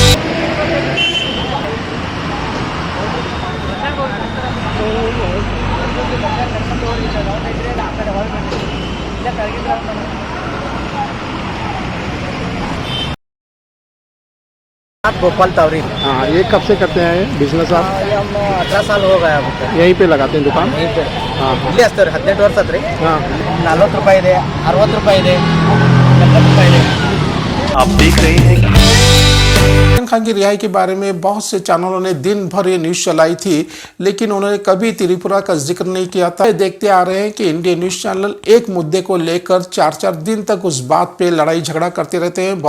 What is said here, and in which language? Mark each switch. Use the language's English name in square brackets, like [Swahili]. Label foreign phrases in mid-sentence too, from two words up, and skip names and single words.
[Hindi] आप गोपाल तावरी। हाँ, ये कब से करते हैं बिजनेस आप? हम 18 साल हो गया अब यहीं पे लगाते हैं दुकान? यहीं पे हाँ [Kannada] ಇಲ್ಲಿ ಹಚ್ತಾರೆ 18 ವರ್ಷ ಆತ್ರಿ। [Hindi] हाँ [Kannada] 40 ರೂಪಾಯಿ ಇದೆ, 60 ರೂಪಾಯಿ ಇದೆ, 70 ರೂಪಾಯಿ ಇದೆ। [Hindi] आप देख रहे हैं। इमरान खान की रिहाई के बारे में बहुत से चैनलों ने दिन भर ये न्यूज़ चलाई थी, लेकिन उन्होंने कभी त्रिपुरा का जिक्र नहीं किया था। देखते आ रहे हैं कि [English] Indian news channel [Hindi] एक मुद्दे को लेकर 4-4 दिन तक उस बात पे लड़ाई झगड़ा करते रहते हैं।